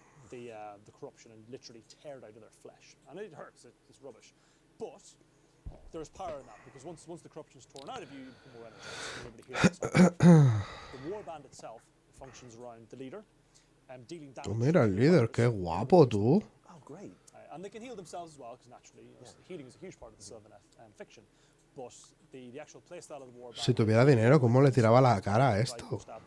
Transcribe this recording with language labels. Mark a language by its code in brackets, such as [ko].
[en] The corruption and literally tear it out of their flesh, and it hurts. It's rubbish, but there's power in that because once the corruption is torn out of you, you become more energized. The warband itself functions around the leader, dealing damage. [es] Mira el líder, qué guapo tú. [en] Oh, great. And they can heal themselves as well, because naturally, healing is a huge part of the Sylvaneth fiction. But the actual playstyle of the warband. [es] Si tuviera dinero, ¿cómo le tiraba la cara a esto?